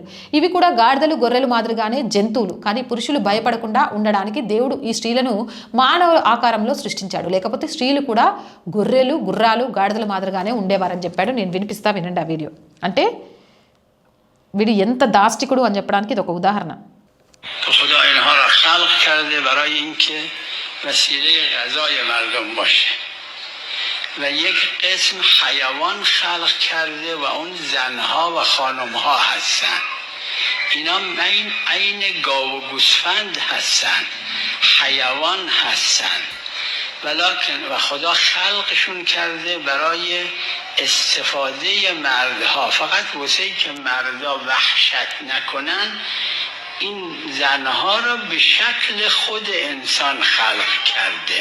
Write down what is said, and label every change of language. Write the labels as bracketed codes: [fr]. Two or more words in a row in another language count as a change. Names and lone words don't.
[te] ఇవి కూడా గాడిదలు, గొర్రెలు మాదిరిగానే జంతువులు, కానీ పురుషులు భయపడకుండా ఉండడానికి దేవుడు ఈ స్త్రీలను మానవ ఆకారంలో సృష్టించాడు. లేకపోతే స్త్రీలు కూడా గొర్రెలు, గుర్రాలు, గాడిదల మాదిరిగానే ఉండేవారని చెప్పాడు. నేను వినిపిస్తా, వినండి ఆ వీడియో. అంటే వీడు ఎంత దాష్టికుడు అని చెప్పడానికి ఇది ఒక ఉదాహరణ. [fa] وسیله غذای مردم باشه و یک قسم حیوان خلق کرده و اون زنها و خانمها هستن. اینا عین گاو و گوسفند هستن، حیوان هستن، ولکن و خدا خلقشون کرده برای استفاده مردها، فقط واسه که مردا وحشت نکنن این زنها را به شکل خود انسان خلق کرده.